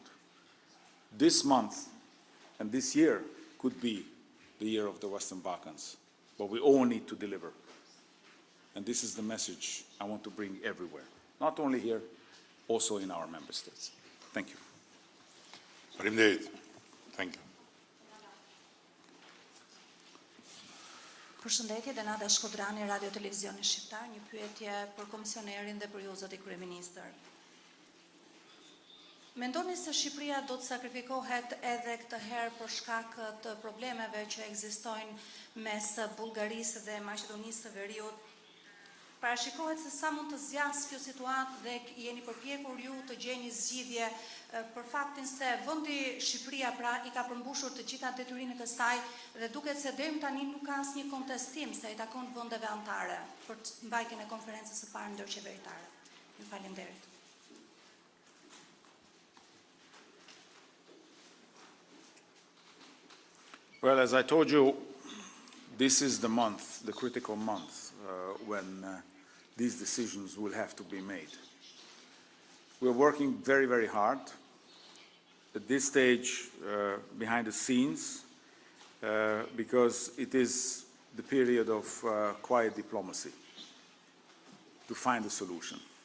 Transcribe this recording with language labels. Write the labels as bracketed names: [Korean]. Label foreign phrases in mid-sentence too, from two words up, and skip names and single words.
[English] This month and this year could be the year of the Western Balkans, but we all need to deliver. And this is the message I want to bring everywhere, not only here, also in our member states. Thank you. Thank you. [Albanian] Përshëndetje, Denada Shkodrani, Radio Televizioni Shqiptar, një pyetje për komisionerin dhe për ju zoti kryeministër. Mendoni se Shqipëria do të sakrifikohet edhe këtë herë për shkak të problemeve që ekzistojnë mes Bullgarisë dhe Maqedonisë së Veriut? Parashikohet se sa mund të zgjasë kjo situatë dhe jeni përpjekur ju të gjeni zgjidhje për faktin se vendi Shqipëria pra i ka përmbushur të gjitha detyrimet e saj dhe duket se deri tani nuk ka asnjë kontestim se i takon vendeve anëtare për mbajtjen e konferencës së parë ndërqeveritare. Ju faleminderit. [English] Well, as I told you, this is the month, the critical month, when these decisions will have to be made. We're working very, very hard. At this stage, behind the scenes, because it is the period of quiet diplomacy to find a solution.